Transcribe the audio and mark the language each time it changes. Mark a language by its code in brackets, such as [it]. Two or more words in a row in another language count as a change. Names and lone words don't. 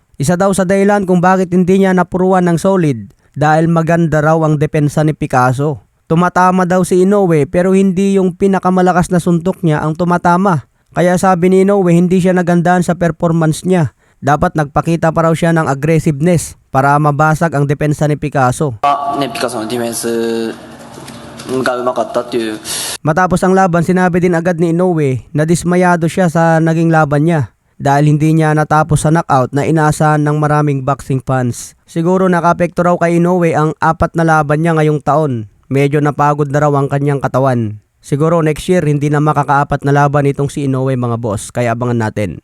[tl] Isa daw sa dahilan kung bakit hindi niya napuruan ng solid dahil maganda raw ang depensa ni Picasso. Tumatama daw si Inoue pero hindi yung pinakamalakas na suntok niya ang tumatama. Kaya sabi ni Inoue hindi siya nagandaan sa performance niya. Dapat nagpakita pa raw siya ng aggressiveness para mabasag ang depensa ni Picasso. [ja] Picasso のディフェンスがうまかったっていう。 [tl] Matapos ang laban, sinabi din agad ni Inoue na dismayado siya sa naging laban niya dahil hindi niya natapos sa knockout na inaasahan ng maraming [en] boxing fans. [tl] Siguro nakapekto raw kay Inoue ang 4 na laban niya ngayong taon. Medyo napagod na raw ang kanyang katawan. Siguro [en] next year [tl] hindi na makakaapat na laban itong si Inoue mga boss, kaya abangan natin.